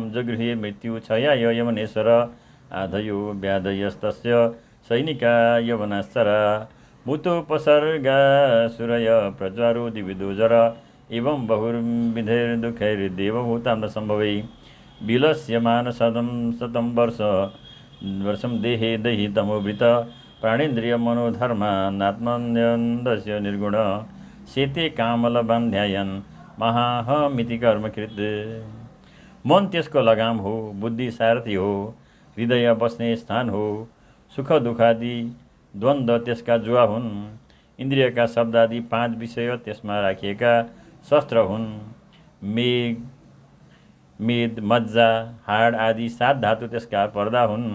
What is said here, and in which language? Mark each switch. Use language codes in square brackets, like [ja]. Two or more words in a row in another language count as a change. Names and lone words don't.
[sa] जगृहे मृत्यु क्षयाय यमनेश्वर आधयो व्याधयस्तस्य सैनिका यवनाश्चरा मुतोपसर्गा सुरय प्रज्वारो दिविदोजर एवं बहुर्विधैर्दुःखैर्देवभूतां न सम्भवै विलस्यमान शतं वर्षं देहे दहि तमोवृत प्राणेन्द्रिय मनोधर्मानात्मन्यन्दस्य निर्गुण शेते कामलबान ध्यायन् महाहमिति कर्मकृत। [ne] मन त्यसको लगाम हो। बुद्धि सारथी हो। हृदय बस्ने स्थान हो। सुख दुःखादि द्वन्द्व त्यसका जुवा हुन्। इन्द्रियका शब्दादि 5 विषय त्यसमा राखिएका शस्त्र हुन्। मेद मज्जा हाड आदि 7 धातु त्यसका पर्दा हुन्।